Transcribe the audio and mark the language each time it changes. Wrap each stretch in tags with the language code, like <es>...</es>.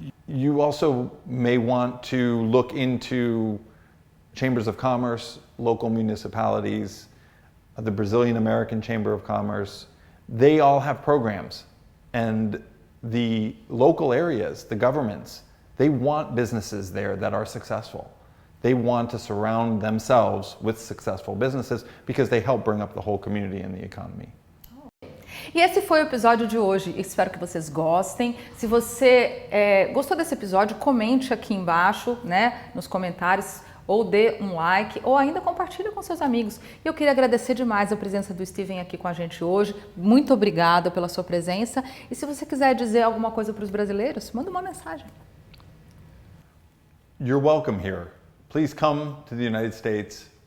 <en>You also may want to look into chambers of commerce, local municipalities, the Brazilian American Chamber of Commerce. They all have programs, and the local areas, the governments, they want businesses there that are successful. They want to surround themselves with successful businesses because they help bring up the whole community and the economy.</en> <pt>E esse foi o episódio de hoje. Espero que vocês gostem. Se você gostou desse episódio, comente aqui embaixo, nos comentários, ou dê um like, ou ainda compartilhe com seus amigos. E eu queria agradecer demais a presença do Steven aqui com a gente hoje. Muito obrigada pela sua presença. E se você quiser dizer alguma coisa para os brasileiros, manda uma mensagem.</pt> <en>You're welcome here. Please come to the United States.</en>